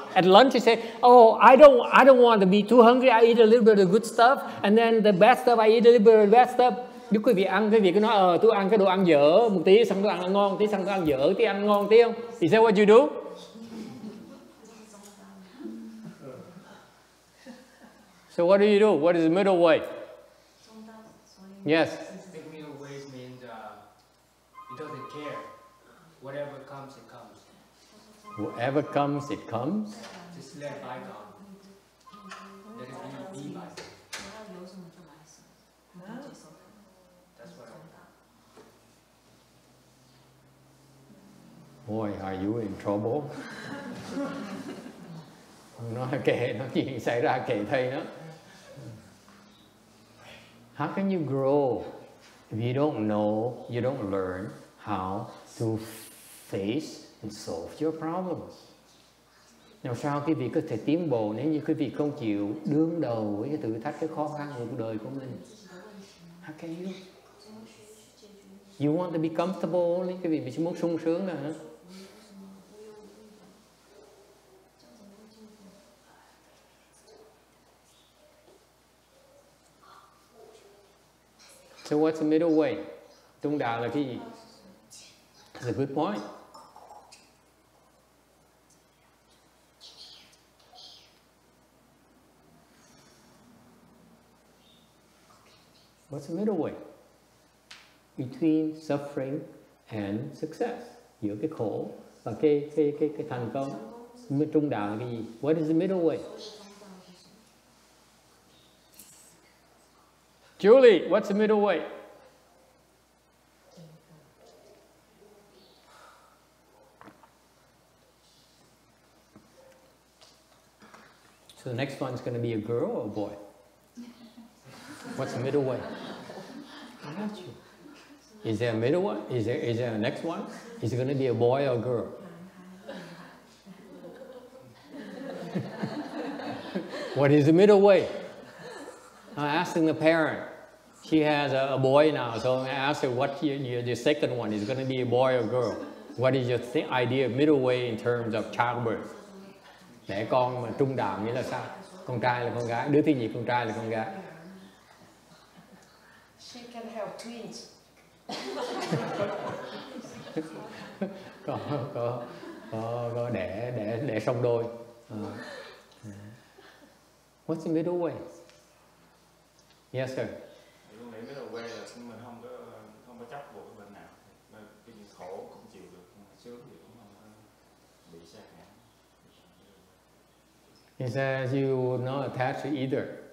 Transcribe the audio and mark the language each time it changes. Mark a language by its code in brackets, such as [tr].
[en] At lunch you say, "Oh, I don't want to be too hungry. I eat a little bit of good stuff, and then the bad stuff I eat a little bit of the bad stuff." [vi] Nếu quý vị ăn cái việc cứ nói tôi ăn cái đồ ăn dở một tí, xong tôi ăn ngon tí, xong tôi ăn dở tí, ăn ngon tí không? [en] Is that what you do? So what do you do? What is the middle way? Yes. The middle way means it doesn't care. Whatever comes, it comes. Whatever comes, it comes. Just let bygone. Let it be bygone. That's what Boy, are you in trouble? [vi] Nói kệ, nói chuyện xảy ra kệ thầy nó. [en] How can you grow if you don't know, you don't learn how to face and solve your problems? [vi] Làm sao quý vị có thể tiến bộ nếu như quý vị không chịu đương đầu với cái thử thách, cái khó khăn của cuộc đời của mình? [en] How can you? You want to be comfortable only? [vi] Quý vị chỉ muốn sung sướng là hả? [en] So what's the middle way? [vi] Trung đạo là cái gì? [en] That's a good point. What's the middle way? Between suffering and success. [vi] Giữa cái khổ và cái thành công. Trung đạo là cái gì? [en] What is the middle way? Julie, what's the middle way? So the next one's going to be a girl or a boy? What's the middle way? I got you. Is there a middle one? Is there a next one? Is it going to be a boy or a girl? What is the middle way? I'm asking the parent. She has a boy now, so I asked her what the second one is going to be a boy or girl. What is your idea of middle way in terms of childbirth? [vi] Đẻ con mà trung đạo nghĩa là sao? Con trai là con gái, đứa thứ nhì con trai là con gái. [en] She can have twins. [vi] có đẻ song đôi. [en] What's the middle way? Yes sir. [vi] Tôi nghĩ middle way là mình không có chấp buộc bên nào, cái gì khổ cũng chịu được, sướng thì cũng không bị sa ngã. [en] It says you will not attach to either.